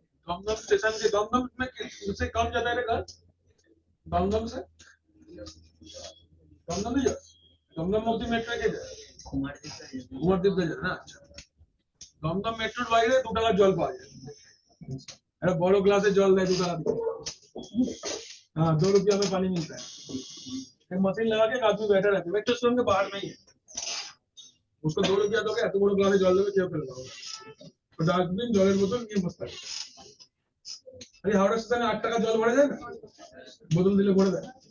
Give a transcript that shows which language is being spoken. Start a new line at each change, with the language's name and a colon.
Hindi: Dumdum station के दमदम में किससे कम जाता है घर? दमदम से दमदम नहीं जा, दमदम मोती मेट्रो के जा, कुमारदीप से जा ना। अच्छा
Bangla: দমদম মেট্রোর বাইরে 2 টাকার জল পাওয়া যায়, একটা বড় গ্লাসে জল দেয় 2 টাকা দিয়ে।
Hindi: हाँ 2 रुपया में पानी मिलता है, एक मशीन लगा के एक आदमी बैठा रहता है, मेट्रो स्टेशन के बाहर नहीं है, उसको 2 रुपया दोगे
Bangla: এত বড় গ্লাসে জল দেবে, কেউ ফেলবে না। তো ডাস্টবিন জলের বোতল নিয়ে বসতে হবে। আরে হাওড়া স্টেশনে 8 টাকা জল ভরা যায় না, বোতল দিলে ভরে দেয়।